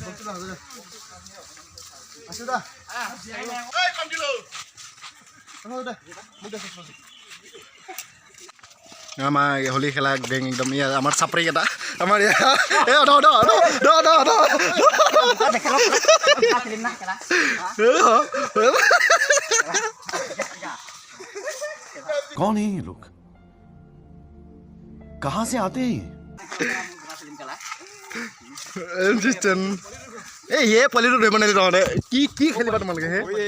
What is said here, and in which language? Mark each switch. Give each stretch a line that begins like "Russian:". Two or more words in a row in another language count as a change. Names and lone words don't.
Assamese: আমাৰ হোলী খেলা গেং একদম আমাৰ চাপৰি এটা আমাৰ
Hindi: कौन है ये लोग कहाँ से आते हैं
Assamese: হে পোৱালিটো ধৰিব নোৱাৰিলে তহঁতে কি খেলিবা তোমালোকে হে